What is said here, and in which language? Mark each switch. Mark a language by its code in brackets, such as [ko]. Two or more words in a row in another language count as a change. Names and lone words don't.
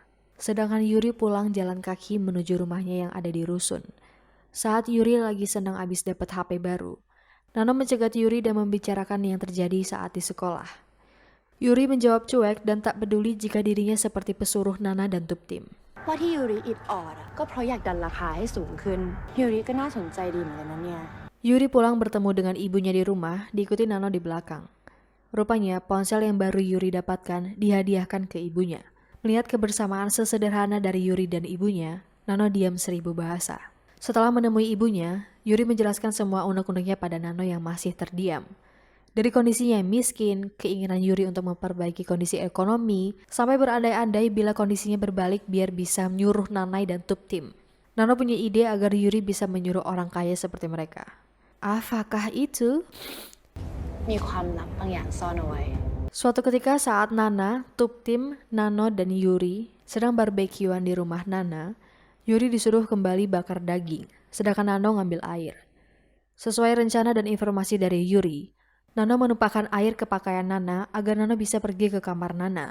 [id] Sedangkan Yuri pulang jalan kaki menuju rumahnya yang ada di rusun. Saat Yuri lagi senang abis dapat HP baru, Nano mencegat Yuri dan membicarakan yang terjadi saat di sekolah. Yuri menjawab cuek dan tak peduli jika dirinya seperti pesuruh Nana dan Tuptim. [th] ว่าที่ยูริอิดออดก็เพราะอยากดันราคาให้สูงขึ้นยูริก็น่าสนใจดีเหมือนกันนะเนี่ย [id] Yuri pulang bertemu dengan ibunya di rumah, diikuti Nano di belakang. Rupanya ponsel yang baru Yuri dapatkan dihadiahkan ke ibunya. Melihat kebersamaan sesederhana dari Yuri dan ibunya, Nano diam 1000 bahasa. Setelah menemui ibunya, Yuri menjelaskan semua unek-uneknya pada Nano yang masih terdiam. Dari kondisinya yang miskin, keinginan Yuri untuk memperbaiki kondisi ekonomi, sampai berandai-andai bila kondisinya berbalik biar bisa menyuruh Nanai dan Tuptim. Nano punya ide agar Yuri bisa menyuruh orang kaya seperti mereka. Apakah itu? [th] มีความลับบางอย่างซ่อนเอาไว้ [id] Suatu ketika saat Nana, Tuptim, Nano, dan Yuri sedang barbekyuan di rumah Nana, Yuri disuruh kembali bakar daging, sedangkan Nano ngambil air. Sesuai rencana dan informasi dari Yuri, Nano menumpahkan air ke pakaian Nana agar Nano bisa pergi ke kamar Nana.